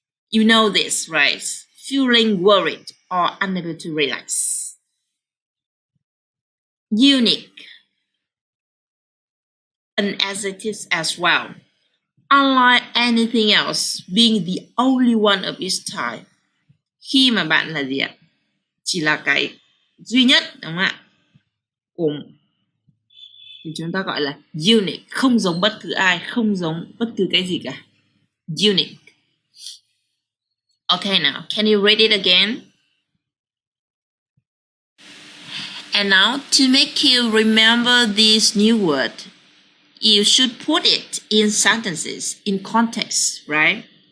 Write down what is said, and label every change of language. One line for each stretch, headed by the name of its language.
English: You know this, right? Feeling worried or unable to relax. Unique. An adjective as well. Unlike anything else, being the only one of its type.
Vietnamese: Khi mà bạn là gì ạ? Chỉ là cái duy nhất, đúng không ạ? Thì chúng ta gọi là unique, không giống bất cứ ai, không giống bất cứ cái gì cả.
English: Unique. Okay, now, can you read it again? And now, to make you remember this new word, you should put it in sentences, in context, right?